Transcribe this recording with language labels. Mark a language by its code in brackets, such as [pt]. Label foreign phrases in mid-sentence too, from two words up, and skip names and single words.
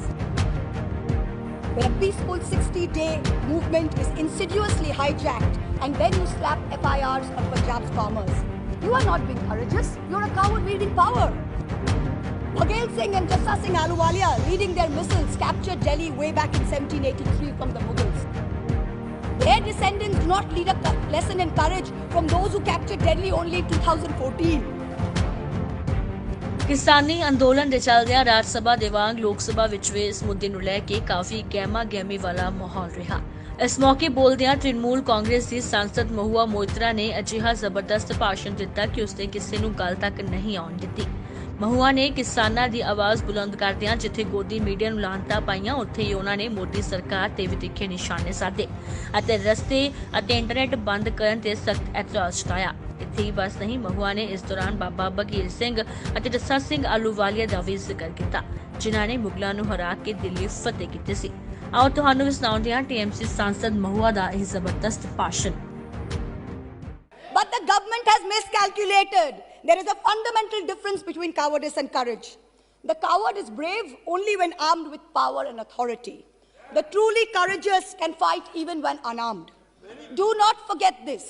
[en] When a peaceful 60-day movement is insidiously hijacked and then you slap FIRs on Punjab's farmers, you are not being courageous, you're a coward wielding power. Bhagal Singh and Jassa Singh Ahluwalia, leading their missiles, captured Delhi way back in 1783 from the Mughals. Their descendants do not lead a lesson in courage from those who captured Delhi only in 2014. [pa] ਕਿਸਾਨੀ ਅੰਦੋਲਨ ਕੇ ਚਲਦਿਆਂ राज सभा ਦੇ ਵਾਂਗ लोक सभा ਵਿੱਚ ਵੀ ਇਸ ਮੁੱਦੇ ਨੂੰ ਲੈ ਕੇ ਕਾਫੀ ਗਹਿਮਾ ਗਹਿਮੀ ਵਾਲਾ ਮਾਹੌਲ ਰਿਹਾ। ਇਸ ਮੌਕੇ ਬੋਲਦਿਆਂ ਤ੍ਰਿਣਮੂਲ ਕਾਂਗਰਸ ਦੀ सांसद ਮਹੁਆ ਮੋਇਤਰਾ ਨੇ ਅਜਿਹਾ ਜ਼ਬਰਦਸਤ ਭਾਸ਼ਣ ਦਿੱਤਾ ਕਿ ਉਸਨੇ ਕਿਸੇ ਨੂੰ ਗੱਲ ਤੱਕ ਨਹੀਂ ਆਉਣ ਦਿੱਤੀ। ਮਹੁਆ ਨੇ ਕਿਸਾਨਾਂ ਦੀ ਆਵਾਜ਼ ਬੁਲੰਦ ਕਰਦਿਆਂ ਜਿੱਥੇ ਗੋਦੀ ਮੀਡੀਆ ਨੂੰ ਲਾਹਨਤਾਂ ਪਾਈਆਂ ਉੱਥੇ ਹੀ ਉਹਨਾਂ ਨੇ ਮੋਦੀ ਸਰਕਾਰ ਤੇ ਵੀ ਤਿੱਖੇ ਨਿਸ਼ਾਨੇ ਸਾਧੇ ਅਤੇ ਰਸਤੇ ਅਤੇ ਇੰਟਰਨੈਟ ਬੰਦ ਕਰਨ ਤੇ ਸਖਤ ਇਤਰਾਜ਼ ਜਤਾਇਆ। ਇੱਥੇ ਹੀ ਬਸ ਨਹੀਂ, ਮਹੁਆ ਨੇ ਇਸ ਦੌਰਾਨ ਬਾਬਾ ਬਘੇਲ ਸਿੰਘ ਅਤੇ ਜੱਸਾ ਸਿੰਘ ਆਹਲੂਵਾਲੀਆ ਦਾ ਵੀ ਜ਼ਿਕਰ ਕੀਤਾ ਜਿਨ੍ਹਾਂ ਨੇ ਮੁਗਲਾਂ ਨੂੰ ਹਰਾ ਕੇ ਦਿੱਲੀ ਫਤਿਹ ਕੀਤੀ ਸੀ। ਆਓ ਤੁਹਾਨੂੰ ਵੀ ਸੁਣਾਉਂਦੇ ਹਾਂ TMC सांसद ਮਹੁਆ ਦਾ ਇਹ ਜ਼ਬਰਦਸਤ ਭਾਸ਼ਣ। [en] But the government has miscalculated. There is a fundamental difference between cowardice and courage. The coward is brave only when armed with power and authority. The truly courageous can fight even when unarmed. Do not forget this.